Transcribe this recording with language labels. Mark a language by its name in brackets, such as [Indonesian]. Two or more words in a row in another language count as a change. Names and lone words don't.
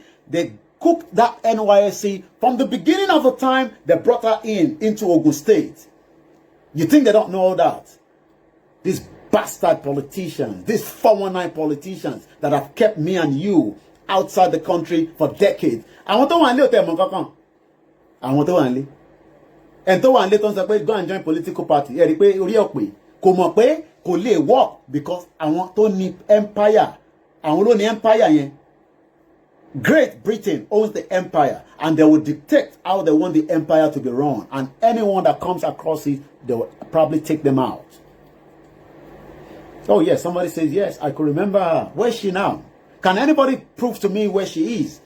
[English] They cooked that NYSC from the beginning of the time they brought her into Ogun State. You think they don't know all that? These bastard politicians, these 419 politicians that have kept me and you outside the country for decades. I want to and [Yoruba] tó wà nílé tó ń sọ pé [English] go and join political party [Yoruba] ẹ rí pé orí ọ̀pẹ kò mọ̀ pé kò lè [English] work because [Yoruba] àwọn tó ní empire àwọn ló ní empire yẹn. [English] Great Britain owns the empire and they will dictate how they want the empire to be run, and anyone that comes across it they will probably take them out. Oh yes, somebody says yes, I could remember her. Where is she now? Can anybody prove to me where she is?